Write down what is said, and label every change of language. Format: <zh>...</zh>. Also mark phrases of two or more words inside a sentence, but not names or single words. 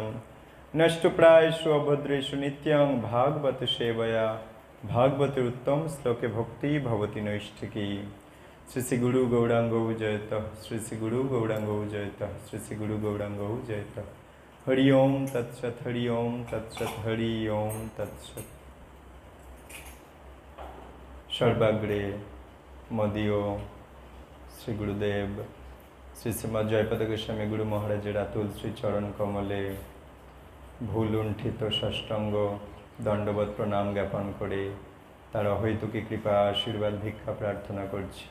<sa>नष्टप्रायेषु अभद्रेषु नित्यं भागवत सेवया भागवते उत्तम श्लोके भक्ति भवति नैष्ठिकी। श्री श्री गुरु गौरांगो जयतः श्री श्री गुरु गौरांगो जयतः श्री श्री गुरु गौरांगो जयतः। हरि ओम तत्सत हरि ओम तत्सत हरि ओम तत्सत।</sa> <bn>সর্বাগ্রে মদীয় শ্রী গুরুদেব শ্রী শ্রীমৎ জয়পদ গোস্বামী গুরু মহারাজের আতুল শ্রী চরণ কমলে ভুল লুণ্ঠিত ষষ্টাঙ্গ দণ্ডবৎ প্রণাম জ্ঞাপন করে তার অহৈতুকী কৃপা আশীর্বাদ ভিক্ষা প্রার্থনা করছি।</bn>